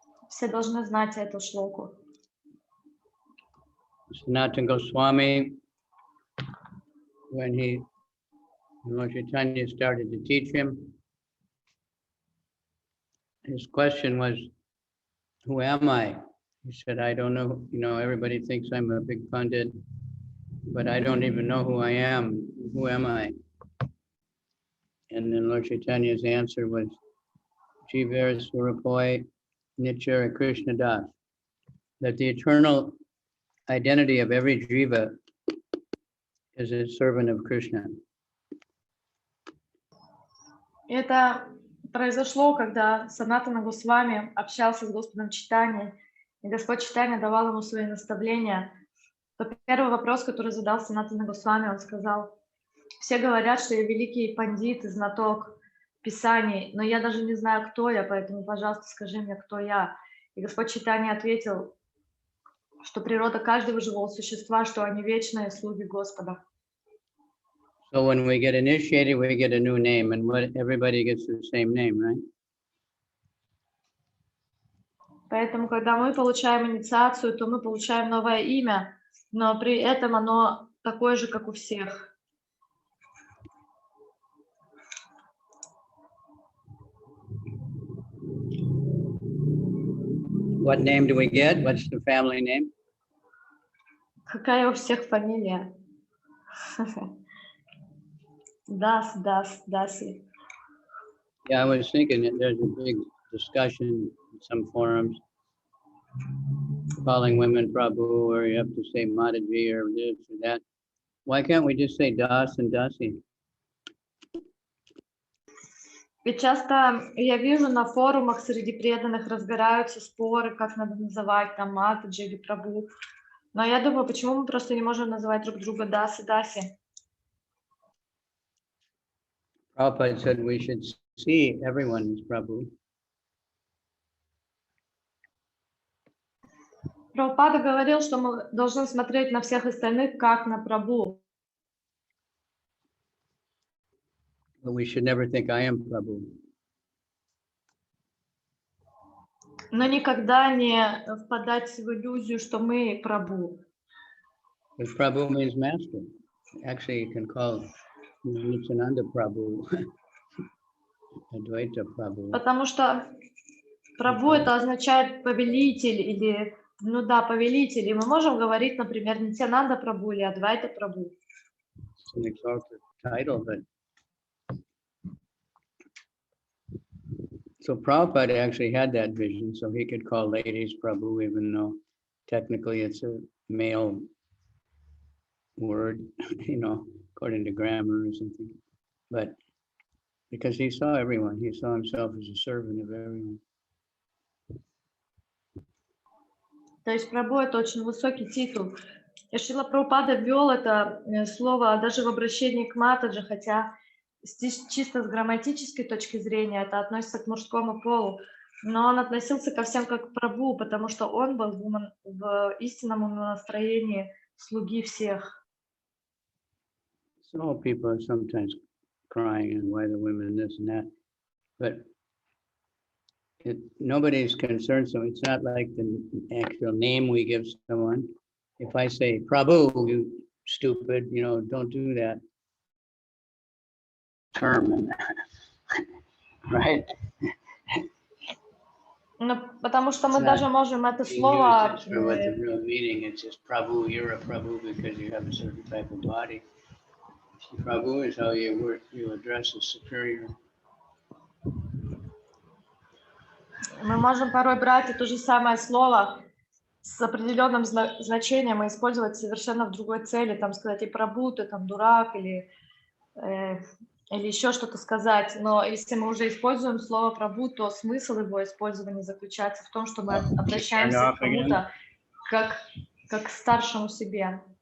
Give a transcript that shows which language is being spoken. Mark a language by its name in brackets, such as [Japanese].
[Russian] Все должны знать эту шлоку. [English] Sanatana Goswami, when Lord Chaitanya started to teach him, his question was, who am I? He said, I don't know, everybody thinks I'm a big pundit, but I don't even know who I am. Who am I? And then Lord Chaitanya's answer was, [Bangla] Jivara Swarupoi Nichara Krishna Das, [English] that the eternal identity of every jiva is a servant of Krishna. [Russian] Это произошло, когда Санатана Госвами общался с Господом Чайтаньей, и Господь Чайтанья давал ему свои наставления. То первый вопрос, который задал Санатана Госвами, он сказал: все говорят, что я великий пандит и знаток Писаний, но я даже не знаю, кто я, поэтому, пожалуйста, скажи мне, кто я. И Господь Чайтанья ответил, что природа каждого живого существа, что они вечные слуги Господа. [English] So when we get initiated, we get a new name, and everybody gets the same name, right? [Russian] Поэтому, когда мы получаем инициацию, то мы получаем новое имя, но при этом оно такое же, как у всех. [English] What name do we get? What's the family name? [Russian] Какая у всех фамилия? Даси. [English] Yeah, I was thinking that there's a big discussion in some forums calling women Prabhu, or you have to say Mataji or this or that. Why can't we just say Das and Dasi? [Russian] И часто я вижу на форумах среди преданных разгораются споры, как надо называть там Матаджи или Прабху. Но я думаю, почему мы просто не можем называть друг друга Даси. [English] Prabhupada said we should see everyone as Prabhu. [Russian] Прабхупада говорил, что мы должны смотреть на всех остальных как на Прабху. [English] But we should never think I am Prabhu. Но никогда не впадать в иллюзию, что мы Прабху. Because Prabhu means master. Actually, you can call Nityananda Prabhu, Advaita Prabhu. [Russian] Потому что Прабху это означает повелитель или, повелитель. И мы можем говорить, например, Нитянанда Прабху или Адвайта Прабху. [English] It's an exalted title, but so Prabhupada actually had that vision, so he could call ladies Prabhu, even though technically it's a male word, according to grammar or something. But because he saw everyone, he saw himself as a servant of everyone. [Russian] То есть Прабху это очень высокий титул. И Шрила Прабхупада ввел это слово даже в обращении к Матаджи, хотя чисто с грамматической точки зрения это относится к мужскому полу, но он относился ко всем как к Прабху, потому что он был в истинном настроении слуги всех. [English] So people are sometimes crying and why the women this and that, but nobody's concerned, so it's not like the actual name we give someone. If I say Prabhu, you stupid, don't do that term, right? [Russian] Потому что мы даже можем это слово... [English] For what the real meaning, it's just Prabhu, you're a Prabhu because you have a certain type of body. Prabhu is how you address a superior. [Russian] Мы можем порой брать это же самое слово с определенным значением и использовать совершенно в другой цели, там сказать и Прабху, ты там дурак или еще что-то сказать. Но если мы уже используем слово Прабху, то смысл его использования заключается в том, что мы обращаемся к кому-то как к старшему себе.